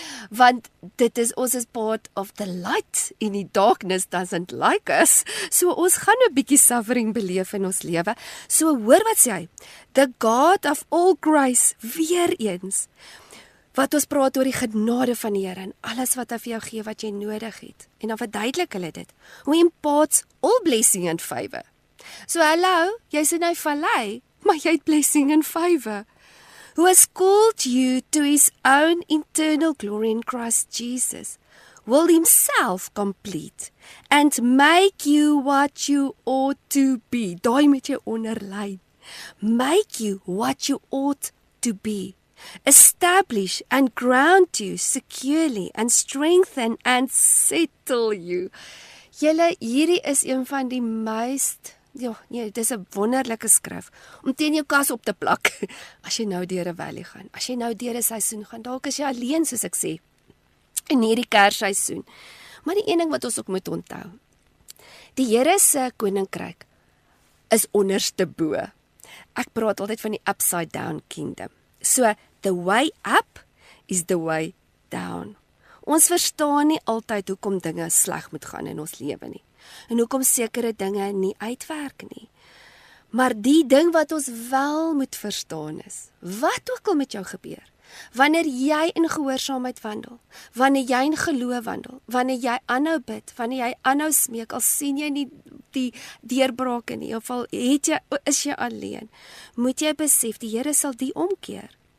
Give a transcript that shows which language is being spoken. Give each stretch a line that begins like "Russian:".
Afrikaans: Want ons is
English: part of the light,
Afrikaans: en die
English: darkness doesn't like us.
Afrikaans: So ons gaan 'n bietjie suffering beleef in ons lewe. So hoor wat sê hy,
English: the God of all grace,
Afrikaans: weer eens, wat ons praat oor die genade van die Here, en alles wat hy vir jou gee wat jy nodig het. En dan verduidelik hulle dit.
English: Who imparts all blessing and favor.
Afrikaans: So hallo, jy's in 'n vallei, maar jy het
English: blessing and favor. who has called you to his own eternal glory in Christ Jesus, will himself complete and make you what you ought to be.
Afrikaans: Daai moet jy onderlyn.
English: Make you what you ought to be. Establish and ground you securely and strengthen and settle you.
Afrikaans: Julle, hierdie is een van die meest, dis 'n wonderlike skrif om teen jou kas op te plak. As jy nou deur 'n valley gaan, as jy nou deur 'n seisoen gaan, dalk is jy alleen soos ek sê, in hierdie Kersseisoen. Maar die een ding wat ons ook moet onthou, die Here se koninkryk is onderste bo. Ek praat altyd van die upside down kingdom.
English: So, the way up is the way down.
Afrikaans: Ons verstaan nie altyd hoekom dinge sleg moet gaan in ons lewe nie. En hoekom sekere dinge nie uitwerk nie. Maar die ding wat ons wel moet verstaan is, wat ook al met jou gebeur, wanneer jy in gehoorsaamheid wandel, wanneer jy in geloof wandel, wanneer jy aanhou bid, wanneer jy aanhou smeek, al sien jy nie die deurbrake nie, of al is jy alleen, moet jy besef, die Here sal die omkeer.